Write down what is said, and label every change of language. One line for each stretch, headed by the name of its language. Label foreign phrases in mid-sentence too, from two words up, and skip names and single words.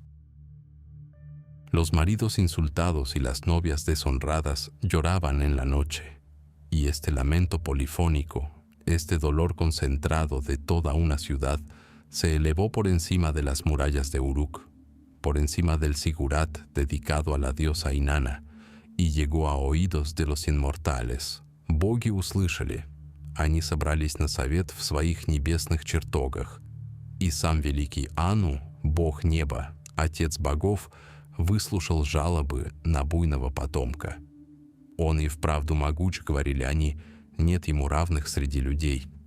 Spanish: Los maridos insultados y las novias deshonradas lloraban en la noche, y este lamento polifónico, este dolor concentrado de toda una ciudad, se elevó por encima de las murallas de Uruk, por encima del sigurat dedicado a la diosa Inanna, и llegó a oídos de los inmortales.
Russian: Боги услышали. Они собрались на совет в своих небесных чертогах. И сам великий Ану, бог неба, отец богов, выслушал жалобы на буйного потомка. Он и вправду могуч, говорили они, нет ему равных среди людей.